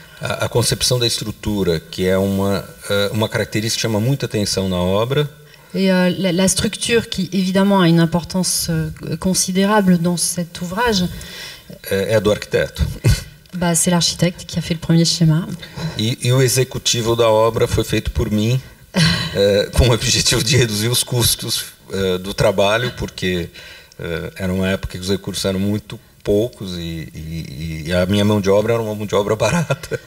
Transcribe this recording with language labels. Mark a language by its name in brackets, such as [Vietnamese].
[Portuguese] A concepção da estrutura, que é uma característica que chama muita atenção na obra. [French] Et la structure, qui évidemment a une importance considérable dans cet ouvrage, [Portuguese] é do arquiteto. [French] Bah, c'est l'architecte qui a fait le premier schéma. [Portuguese] E o executivo da obra foi feito por mim, com o objetivo de reduzir os custos do trabalho, porque era uma época que os recursos eram muito poucos e a minha mão de obra era uma mão de obra barata.